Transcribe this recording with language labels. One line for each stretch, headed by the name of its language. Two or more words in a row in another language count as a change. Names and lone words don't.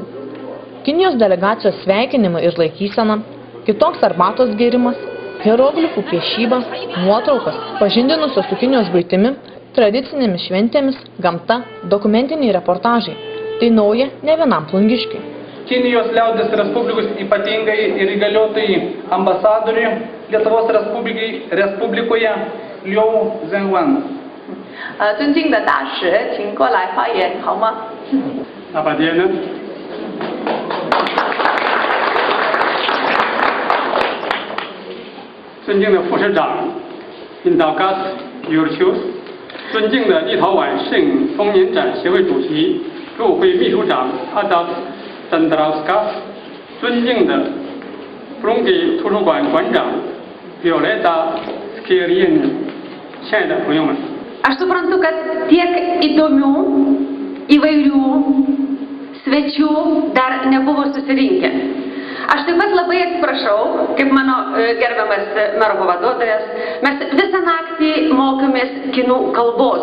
Lithuanian: Kinijos delegacijos sveikinimai ir laikysena, kitoks arbatos gėrimas, hieroglifų piešyba, nuotraukas, pažindinusios su Kinijos buitimi, tradicinėmis šventėmis, gamta, dokumentiniai reportažai. Tai nauja ne vienam plungiškiui. Kinijos liaudės Respublikos ypatingai ir įgaliotojai ambasadoriui Lietuvos Respublikoje Liu Zhenwan.
Chinese: 尊敬的大使，请过来发言好吗？
Lithuanian: Laba diena.
Chinese: 尊敬的副市长 Mindaugas Jurčius，尊敬的立陶宛圣丰年展协会主席、驻会秘书长 Adas Dandrauskas， 尊敬的布隆基图书馆馆长 Violeta Skirienė，亲爱的朋友们。
Lithuanian: Aš suprantu, kad tiek įdomių, įvairių svečių dar nebuvo susirinkę. Aš taip pat labai atsiprašau, kaip mano gerbiamas mero pavaduotojas, mes visą naktį mokėmės kinų kalbos.